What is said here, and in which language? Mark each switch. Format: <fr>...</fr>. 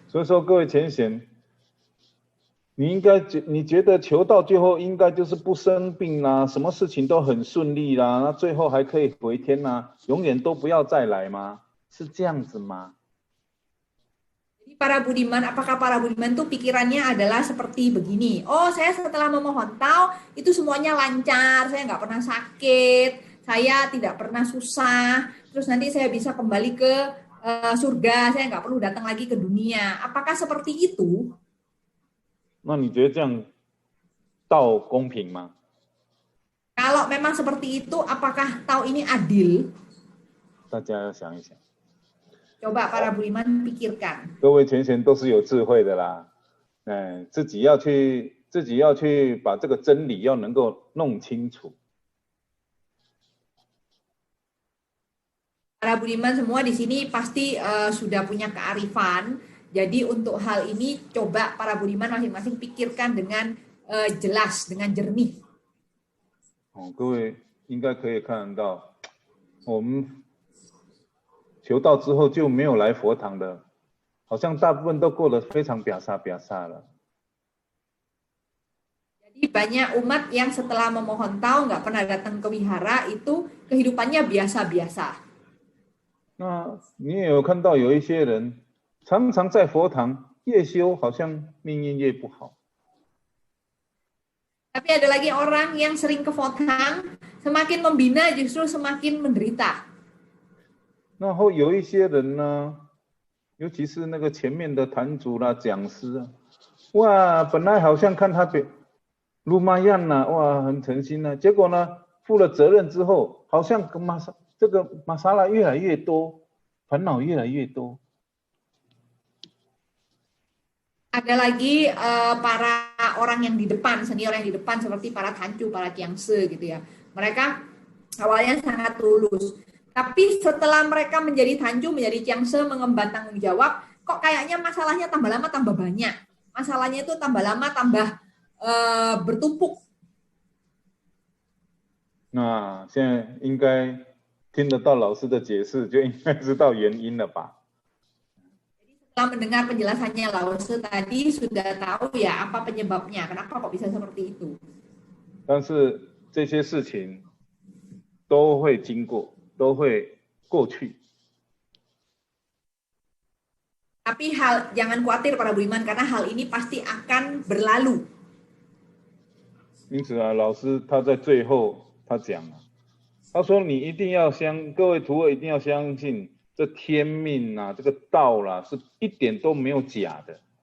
<zh>所以说，各位浅显，你觉得求道最后应该就是不生病啦，什么事情都很顺利啦，那最后还可以回天啦，永远都不要再来吗？是这样子吗？</zh> <id>Jadi para budiman, apakah para budiman tuh pikirannya adalah seperti begini? Oh, saya setelah memohon tao itu semuanya lancar, saya nggak pernah sakit, saya tidak pernah susah, terus nanti saya bisa kembali ke surga, saya nggak perlu datang lagi ke dunia. Apakah seperti itu?</id> <zh>那你觉得这样道公平吗？</zh> <id>Kalau memang seperti itu, apakah tao ini adil?</id> <zh>大家要想一想。</zh> <id>Coba para budiman pikirkan.</id> <zh>各位浅显都是有智慧的啦，自己要去把这个真理要能够弄清楚。</zh> <id>Para budiman semua di sini pasti sudah punya kearifan. Jadi untuk hal ini coba para budiman masing-masing pikirkan dengan jelas, dengan jernih.</id> <zh>各位应该可以看得到，我们求道之后就没有来佛堂的，好像大部分都过得非常表萨了。</zh> <id>Jadi banyak umat yang setelah memohon tao nggak pernah datang ke wihara itu kehidupannya biasa-biasa.</id> <zh>那你也有看到有一些人常常在佛堂越修，好像命运越不好。</zh> <id>Tapi ada lagi orang yang sering ke Fotang, semakin membina justru semakin menderita.</id> <zh>然后有一些人呢，尤其是那个前面的坛主啦、讲师啊，哇，本来好像看他鲁玛样呐，哇，很诚心呐，结果呢，负了责任之后，好像这个玛莎拉越来越多，烦恼越来越多。</zh> <id>Ada lagi para orang yang di depan, senior yang di depan seperti para tancu, para kiangse gitu ya. Mereka awalnya sangat tulus. Tapi setelah mereka menjadi tancu, menjadi kiangse, mengemban tanggung jawab, kok kayaknya masalahnya tambah lama tambah banyak. Masalahnya itu tambah lama tambah bertumpuk.</id> <zh>那现在应该听得到老师的解释，就应该知道原因了吧？</zh> <id>setelah mendengar penjelasannya Lause tadi sudah tahu ya apa penyebabnya, kenapa kok bisa seperti itu.</id> <zh>但是这些事情都会经过，都会过去。</zh> <id>Tapi jangan khawatir para budiman karena hal ini pasti akan berlalu.</id> <zh>因此啊，老师他在最后他讲啊，他说你一定要各位徒儿一定要相信，这天命啊，这个道啦、是一点都没有假的。</zh>